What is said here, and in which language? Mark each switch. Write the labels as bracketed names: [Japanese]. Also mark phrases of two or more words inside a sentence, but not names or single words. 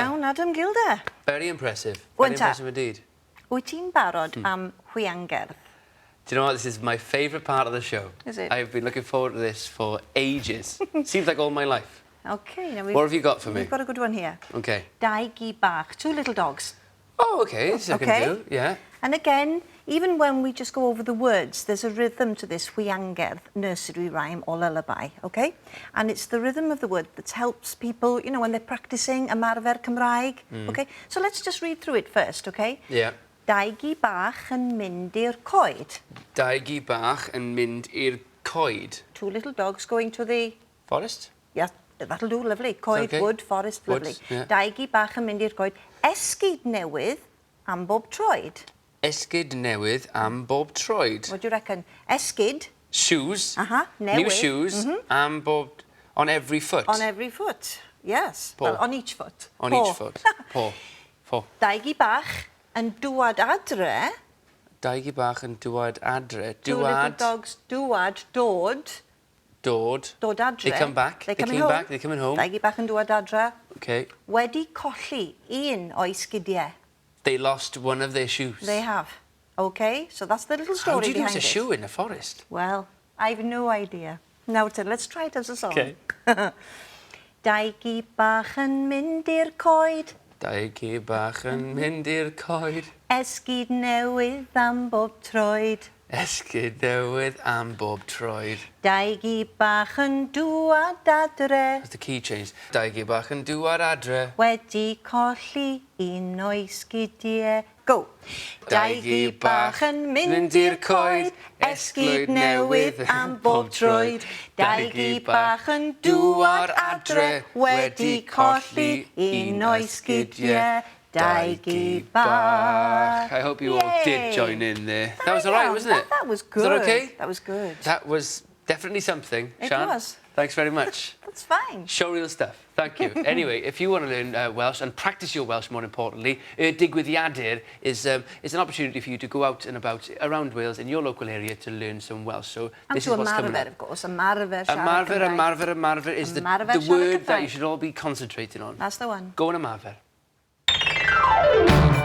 [English] Adam Gilder. Very impressive. Wan Very ta. impressive indeed. [Welsh] Wyt ti'n barod am Hwiangerdd? [English] Do you know what? This is my favourite part of the show. Is it? I've been looking forward to this for ages. Seems like all my life. OK. Now What have you got for me? We've got a good one here. OK. Dau Gi Bach. 2 little dogs. Oh, OK. This I can do. Yeah. And again, even when we just go over the words, there's a rhythm to this Hwiangerdd nursery rhyme or lullaby, OK? And it's the rhythm of the word that helps people, you know, when they're practising [Welsh] ymarfer Cymraeg, [English] OK? So let's just read through it first, OK? Yeah. [Welsh] Dau Gi Bach yn mynd i'r coed. Dau Gi Bach yn mynd i'r coed. [English] 2 little dogs going to the... Forest? Yeah, that'll do, lovely. Coed, okay. wood, forest, lovely. Woods, yeah. [Welsh] Dau Gi Bach yn mynd i'r coed. Esgid newydd am bob troed. Esgid newydd am bob troed. [English] What do you reckon? Esgid. Shoes. Newydd. New shoes [Welsh] am bob... [English] On every foot. On every foot, yes. Paw. Well, on each foot. On Paw. each foot. Paw. Paw. [Welsh] Dau Gi Bach yn dŵad adre. Dau Gi Bach yn dŵad adre. [English] 2 little dogs, [Welsh] dŵad, dod. Dod. Dod adre. [English] They come back. They They coming came home. back. They're coming home. [Welsh] Dau Gi Bach yn dŵad adre. [English] OK. [Welsh] Wedi colli un o'i sgidiau. [English] They lost one of their shoes. They have. OK, so that's the little How story do you behind lose a it. shoe in a forest? Well, I've no idea. Now, let's try it as a song. OK. [Welsh] Dau Gi Bach yn mynd i'r coed. Dau Gi Bach yn mynd i'r coed. Esgid newydd am bob troed. Esgid newydd am bob troed. Dau Gi Bach yn dŵad adre. [English] That's the key change. [Welsh] Dau Gi Bach yn dŵad adre. Wedi colli un o'i sgidiau. [English] Go! [Welsh] Dau Gi Bach yn mynd i'r coed, esgid newydd am bob troed. Dau Gi Bach yn dŵad adre, wedi colli un o'i sgidiau. Dau Gi Bach. [English] I hope you all did join in there. That was all right, wasn't it? That was good. Was that okay? That was good. That was definitely something, It Siân. was. Thanks very much. That's fine. Showreel stuff. Thank you. Anyway, if you want to learn Welsh and practice your Welsh more importantly, Digwyddiadur is an opportunity for you to go out and about around Wales in your local area to learn some Welsh. So this is what's coming up. Of course. [Welsh] Ymarfer siarad Cymraeg. [English] Ymarfer is the Ymarfer word siarad that you Cymraeg. should all be concentrating on. That's the one. Go on ymarfer.